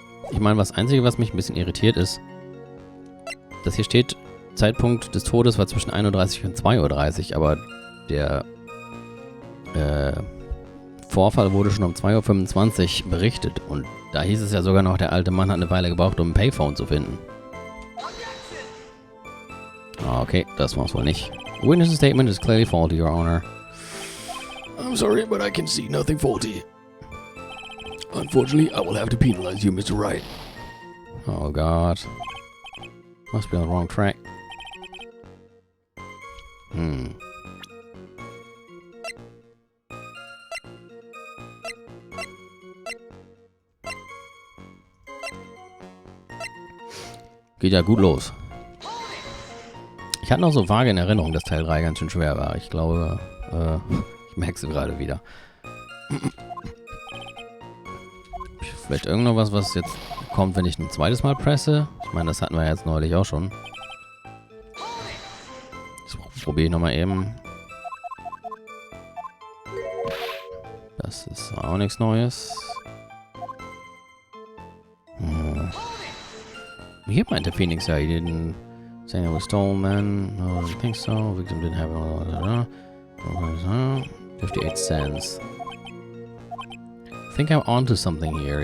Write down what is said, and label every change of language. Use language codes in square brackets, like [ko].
[de] Ich meine, das Einzige, was mich ein bisschen irritiert, ist, dass hier steht, Zeitpunkt des Todes war zwischen 1:30 und 2:30 Uhr, aber der Vorfall wurde schon um 2:25 Uhr berichtet und da hieß es ja sogar noch, der alte Mann hat eine Weile gebraucht, um ein Payphone zu finden. Okay, das war's wohl nicht. [en] Witness statement is clearly faulty, Your Honor. I'm sorry, but I can see nothing faulty. Unfortunately, I will have to penalize you, Mr. Wright. Oh God. Must be on the wrong track. [de] Geht ja gut los. Ich hatte noch so vage in Erinnerung, dass Teil 3 ganz schön schwer war. Ich glaube, ich merke es gerade wieder. Vielleicht irgendwas, was jetzt kommt, wenn ich ein zweites Mal presse. Ich meine, das hatten wir jetzt neulich auch schon. Das probiere ich nochmal eben. Das ist auch nichts Neues. Hier meinte Phoenix ja, [en] he didn't say it was stolen, man. No, I think so. Victim didn't have it. 58 cents. I think I'm onto something here.